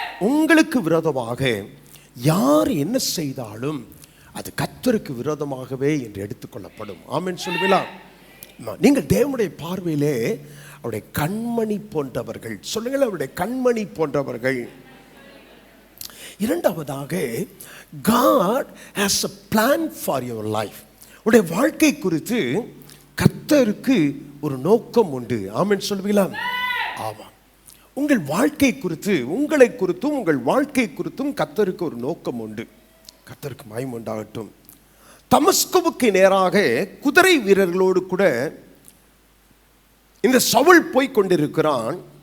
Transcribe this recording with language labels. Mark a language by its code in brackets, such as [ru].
[ta] உங்களுக்கு விரோதமாக யார் என்ன செய்தாலும் அது கர்த்தருக்கு விரோதமாகவே என்று எடுத்துக்கொள்ளப்படும். ஆமென் சொல்லுவீங்களா? நீங்கள் தேவனுடைய பார்வையிலே அவருடைய கண்மணி போன்றவர்கள். சொல்லுங்கள், அவருடைய கண்மணி போன்றவர்கள். இரண்டாவதாக, [en] God has a plan for your life. [ta] உடைய வாழ்க்கை குறித்து கர்த்தருக்கு ஒரு நோக்கம் உண்டு. ஆமென் சொல்வீங்களா? ஆமாம். உங்கள் வாழ்க்கை குறித்து, உங்களை குறித்தும் உங்கள் வாழ்க்கை குறித்தும் கர்த்தருக்கு ஒரு நோக்கம் உண்டு. கர்த்தருக்கு மகிமை உண்டாகட்டும். தமஸ்குவுக்கு நேராக குதிரை வீரர்களோடு கூட இந்த சவுல் போய் கொண்டிருக்கிறான்.